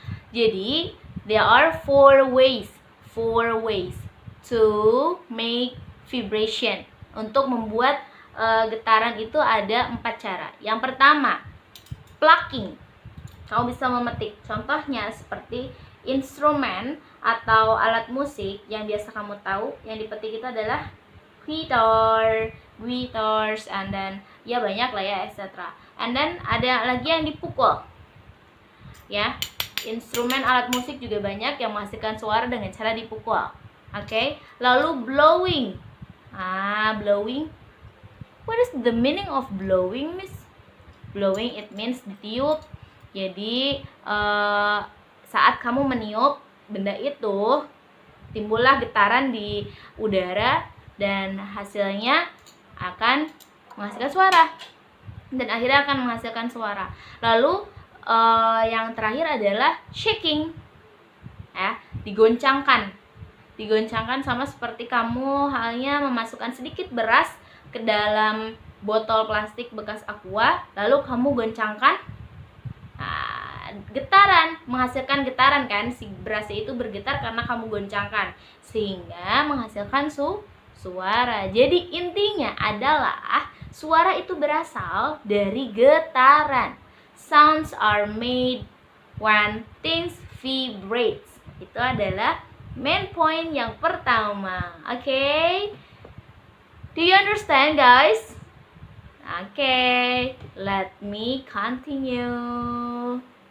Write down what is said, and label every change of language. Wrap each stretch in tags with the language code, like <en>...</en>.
<en>Jadi, there are four ways to make vibration.</en> <id>Untuk membuat getaran itu ada 4 cara. Yang pertama, plucking. Kamu bisa memetik. Contohnya seperti instrumen atau alat musik yang biasa kamu tahu, yang dipetik itu adalah guitars, and then ya banyak lah ya, etc. And then ada lagi yang dipukul. Ya, instrumen alat musik juga banyak yang menghasilkan suara dengan cara dipukul. Oke, lalu blowing. Blowing.</id> <en>What is the meaning of blowing, Miss? Blowing, it means</en> <id>ditiup. Jadi saat kamu meniup benda itu, timbullah getaran di udara dan hasilnya akan menghasilkan suara. Dan akhirnya akan menghasilkan suara. Lalu yang terakhir adalah shaking. Ya, digoncangkan. Digoncangkan sama seperti kamu halnya memasukkan sedikit beras ke dalam botol plastik bekas aqua, lalu kamu goncangkan, getaran, menghasilkan getaran kan, si berasnya itu bergetar karena kamu goncangkan sehingga menghasilkan suara. Jadi intinya adalah suara itu berasal dari getaran.</id> <en>Sounds are made when things vibrates.</en> <id>Itu adalah main point yang pertama.</id> <en>Okay? Do you understand, guys? Okay, let me continue.</en>